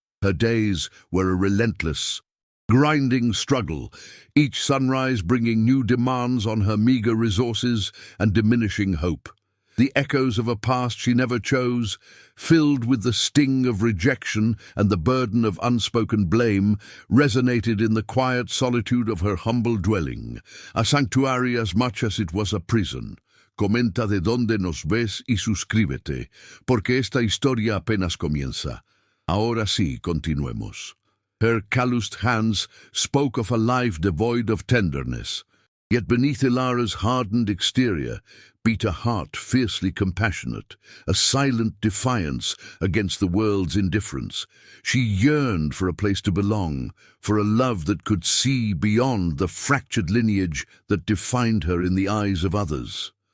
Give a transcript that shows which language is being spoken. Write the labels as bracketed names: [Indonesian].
[English] Her days were a relentless, grinding struggle, each sunrise bringing new demands on her meager resources and diminishing hope. The echoes of a past she never chose, filled with the sting of rejection and the burden of unspoken blame, resonated in the quiet solitude of her humble dwelling, a sanctuary as much as it was a prison. [Spanish] Comenta de donde nos ves y suscríbete, porque esta historia apenas comienza. Ahora sí, continuemos. [English] Her calloused hands spoke of a life devoid of tenderness. Yet beneath Ilara's hardened exterior beat a heart fiercely compassionate, a silent defiance against the world's indifference. She yearned for a place to belong, for a love that could see beyond the fractured lineage that defined her in the eyes of others.